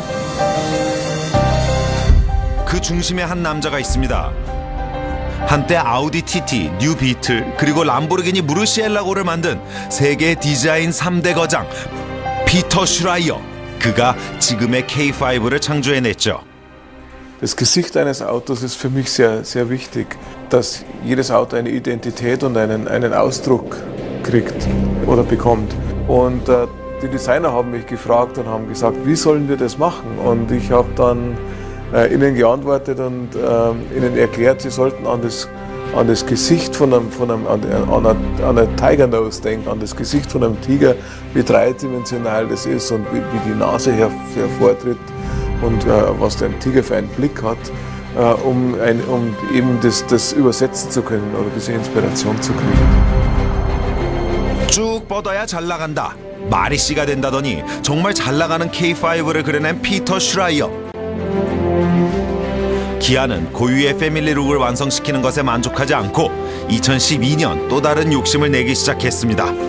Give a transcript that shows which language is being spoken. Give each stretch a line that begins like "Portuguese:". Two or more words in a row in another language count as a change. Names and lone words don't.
Korean: 그 중심에 한 남자가 있습니다. 한때 아우디 TT, 뉴 비틀, 그리고 람보르기니 무르시엘라고를 만든 세계 디자인 3대 거장 피터 슈라이어. 그가 지금의 K5를 창조해냈죠.
German: Das Gesicht eines Autos ist für mich sehr, sehr wichtig, dass jedes Auto eine Identität und einen Ausdruck kriegt oder bekommt. Und die Designer haben mich gefragt und haben gesagt, wie sollen wir das machen? Und ich habe dann ihnen geantwortet und ihnen erklärt, sie sollten an das Gesicht an einer Tiger Nose denken, an das Gesicht von einem Tiger, wie dreidimensional das ist und wie die Nase hervortritt. Und was der Tiger für einen Blick hat, um eben das übersetzen zu können oder diese Inspiration zu kriegen.
Korean: 쭉 뻗어야 잘 나간다. 말이 씨가 된다더니 정말 잘 나가는 K5를 그려낸 피터 슈라이어. 기아는 고유의 패밀리룩을 완성시키는 것에 만족하지 않고 2012년 또 다른 욕심을 내기 시작했습니다.